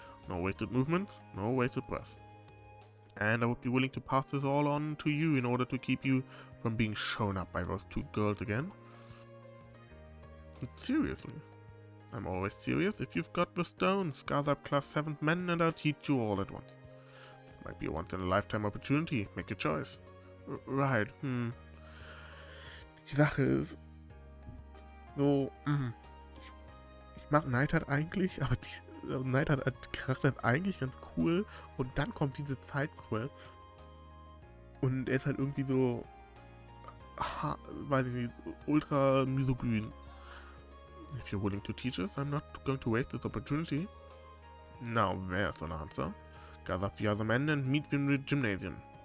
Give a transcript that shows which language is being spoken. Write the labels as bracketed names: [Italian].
[English] No wasted movements, no wasted breath. And I would be willing to pass this all on to you in order to keep you from being shown up by those two girls again. But seriously, I'm always serious. If you've got the stones, gather up Class 7 men and I'll teach you all at once. Might be a once-in-a-lifetime opportunity. Make your choice. [German] Right, Die Sache ist, so, ich mag Neidhart eigentlich, aber Neidhart als Charakter ist eigentlich ganz cool. Und dann kommt diese Sidequest. Und er ist halt irgendwie so, weiß ich nicht, ultra misogyn. [English] If you're willing to teach us, I'm not going to waste this opportunity. Now there's an answer. Gather up the other men and meet them in the gymnasium.